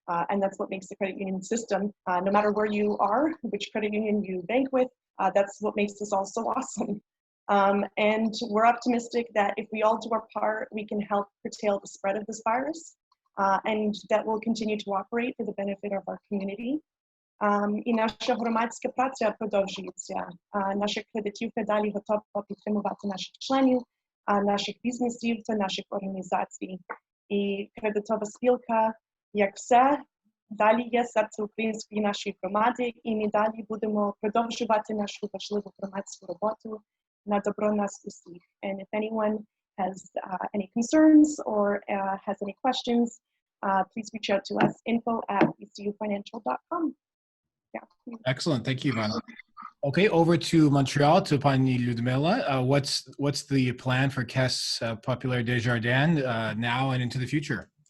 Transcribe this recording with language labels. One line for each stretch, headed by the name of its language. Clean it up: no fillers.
English: And that's what makes the credit union system, no matter where you are, which credit union you bank with, that's what makes this all so awesome. And we're optimistic that if we all do our part, we can help curtail the spread of this virus, and that will continue to operate for the benefit of our community.
Ukrainian: І наша громадська праця продовжується. Наші кредитівки далі готові підтримувати наших членів, наших бізнесів та наших організацій. І кредитова спілка, як все, далі є серце української нашої громади, і ми далі будемо продовжувати нашу важливу громадську роботу на добро нас усіх.
English: And if anyone has any concerns or has any questions, please reach out to us, info@bcufinancial.com. Yeah. Excellent. Thank you, Ivanna. Okay, over to Montreal, to Pani Ludmyla. What's the plan for Caisse Populaire Desjardins now and into the future?